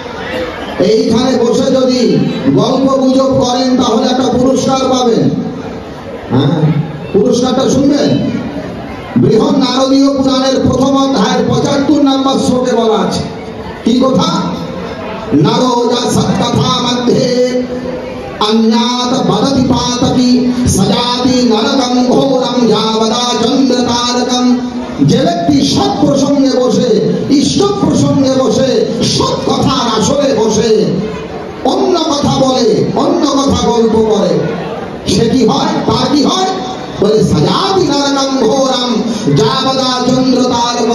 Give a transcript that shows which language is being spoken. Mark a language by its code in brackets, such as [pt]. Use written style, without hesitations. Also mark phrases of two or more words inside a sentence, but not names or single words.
[bn] এই এইখানে বসে যদি গল্প গুজব করেন তাহলে একটা পুরস্কার পাবেন। হ্যাঁ, পুরস্কারটা শুনবেন। বৃহৎ নারদীয় পুরাণের প্রথম অধ্যায়ের 75 নম্বর শ্লোকে বলা আছে, কি কথা? [sa] নারো যা সৎকথা মধ্যে अन्यात बदति पातकी सजाति नरकम घोरम जावदा चंद्र तारकम। [bn] যে ব্যক্তি সৎ প্রসঙ্গে বসে, ইষ্ট প্রসঙ্গে বসে, সৎ কথার আসরে বসে অন্য কথা বলে, অন্য কথা গল্প করে, সে কি হয়? তার কি হয়? [sa] বলে সজাতি নরকম ঘোরম যাবদা চন্দ্র তারকম।